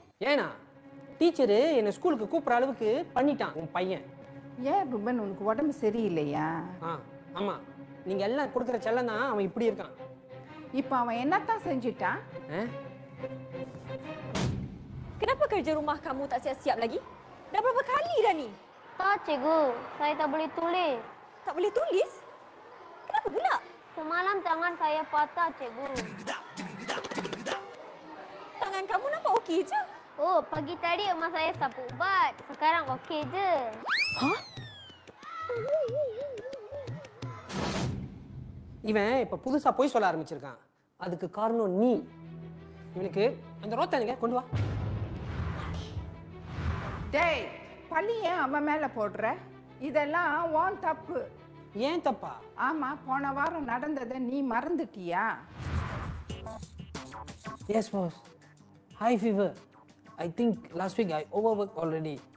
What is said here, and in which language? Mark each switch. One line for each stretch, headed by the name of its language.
Tamil: ஏன்னா டீச்சரு என்னை ஸ்கூலுக்கு கூப்பிட்ற அளவுக்கு பண்ணிட்டான் உன் பையன். ஏன் ரூபன், உனக்கு உடம்பு சரியில்லையா? ஆமாம், நீங்கள் எல்லாம் கொடுக்குற செல்லம் தான் அவன் இப்படி இருக்கான். இப்போ அவன் என்னத்தான் செஞ்சிட்டான்?
Malay: Kenapa kerja rumah kamu tak siap-siap lagi? Dah berapa kali dah ni? Tak, cikgu. Saya tak boleh tulis. Tak boleh tulis? Kenapa pula? Semalam tangan saya patah, cikgu. Tangan kamu nampak okey je. Oh, pagi tadi emak saya sapu ubat. Sekarang okey je. Hah?
Tamil: இவன் இப்ப புதுசா பொய் சொல்ல ஆரம்பிச்சிருக்கான். அதுக்கு காரணம் நீ. இவனுக்கு அந்த ரோத்தனுங்க கொண்டு வா. டேய், பழி ஏன் அவன் மேல போடுற? இதெல்லாம் உன் தப்பு. ஏன் தப்பா? ஆமா, போன வாரம் நடந்ததை நீ மறந்துட்டியா?
English: Yes, boss. High fever. I think last week I overworked already.